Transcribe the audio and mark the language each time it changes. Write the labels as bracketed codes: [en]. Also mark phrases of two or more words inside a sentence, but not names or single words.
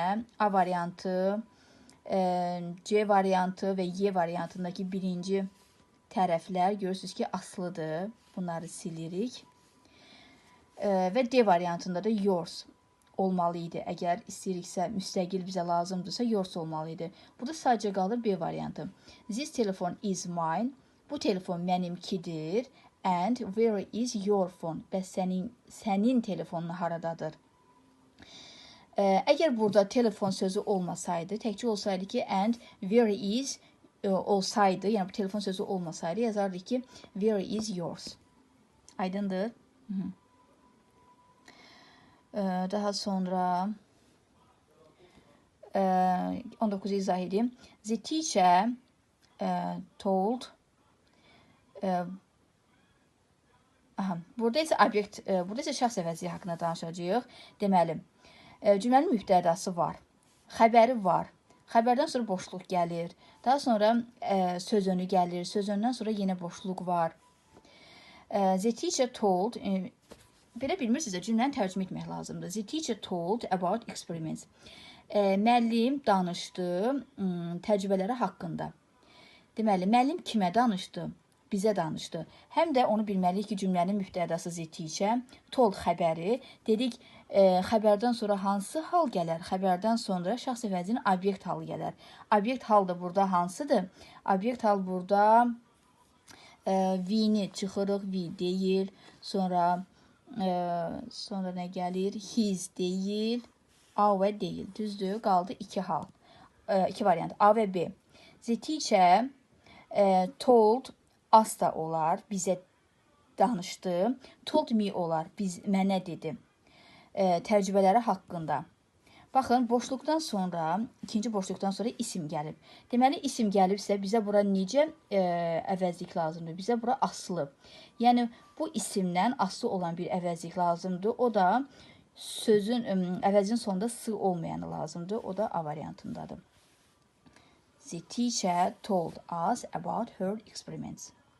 [az] A variantı, C variantı və Y variantındakı birinci tərəflər görürsünüz ki, aslıdır. Bunları silirik. Və D variantında da yours olmalı idi. Əgər istəyiriksə, müstəqil bizə lazımdırsa, yours olmalı idi. Burada sadəcə qalır B variantı. [en] This telephone is mine. [az] Bu telefon mənimkidir. [en] And where is your phone? [az] Bəs sənin telefonun haradadır? Əgər burada telefon sözü olmasaydı, təkcə olsaydı ki, [en] and where is [az] olsaydı, yəni bu telefon sözü olmasaydı, yazardı ki, [en] where is yours? [az] Aydındır? Daha sonra 19'u izah edeyim. [en] The teacher told [az] burada isə obyekt, burada isə şəxs əvəzliyi haqqında danışacağıq. Deməli, cümlənin mübtədası var, xəbəri var. Xəbərdən sonra boşluq gəlir. Daha sonra söz önü gəlir. Söz önündən sonra yenə boşluq var. [en] The teacher told, [az] belə bilmirsinizsə cümləni tərcümə etmək lazımdır. [en] The teacher told about experiments. [az] Müəllim danışdı təcrübələri haqqında. Deməli, müəllim kimə danışdı? Bizə danışdı. Həm də onu bilməliyik ki, cümlənin mübtədası [en] the teacher, [az] told xəbəri. Dedik, xəbərdən sonra hansı hal gələr? Xəbərdən sonra şəxs əvəzliyinin obyekt halı gələr. Obyekt hal da burada hansıdır? Obyekt hal burada we-ni çıxırıq, we deyil. Sonra nə gəlir? His deyil, our deyil. Düzdür, qaldı iki hal. İki variant, A və B. [en] The teacher told, as [az] da olar, bizə danışdı. [en] Told me [az] olar, mənə dedi. Təcrübələri haqqında. Baxın, boşluqdan sonra, ikinci boşluqdan sonra isim gəlib. Deməli, isim gəlibsə, bizə bura necə əvəzlik lazımdır? Bizə bura aslı. Yəni, bu isimdən aslı olan bir əvəzlik lazımdır. O da sözün, əvəzin sonunda s olmayanı lazımdır. O da A variantındadır. [en] The teacher told us about her experiments.